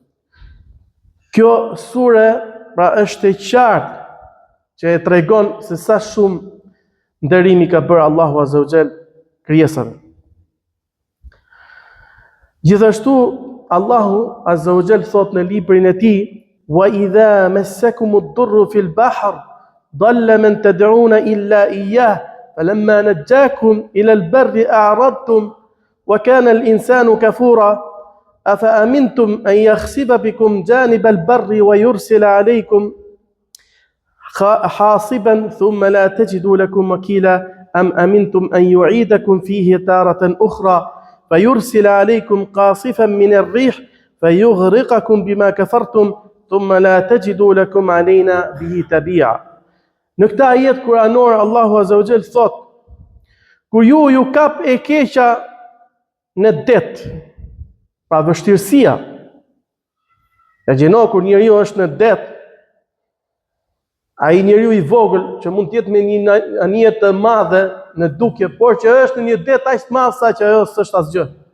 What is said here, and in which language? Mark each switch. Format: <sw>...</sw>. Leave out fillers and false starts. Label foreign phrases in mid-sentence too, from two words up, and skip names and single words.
<sq>Kjo sure pra është e qartë që e tregon se sa shumë nderimi ka bërë Allahu</sq> <ar>عز وجل</ar> <sq>krijesave. Gjithashtu Allahu</sq> <ar>عز وجل</ar> <sq>thot në librin e tij:</sq> <ar>"وإذا مسكم الضر في البحر ضل من تدعون إلا إياه فلما نجاكم إلى البر أعرضتم وكان الإنسان كفورا أفأمنتم أن يخسف بكم جانب البر ويرسل عليكم حاصبا ثم لا تجدوا لكم وكيلا أم أمنتم أن يعيدكم فيه تارة أخرى فيرسل عليكم قاصفا من الريح فيغرقكم بما كفرتم ثم لا تجدوا لكم علينا به تبيعا."</ar> <sq>Në këtë ajet kuranor Allahu</sq> <ar>عز وجل</ar> <sq>thot: kur ju kap e keqa në det, pra vështirësia, e gjeno kur njeriu është në det, ai njeriu i vogël që mund të jetë me një anije të madhe në dukje, por që është në një det aq të madh sa që ajo s'është asgjë.</sq>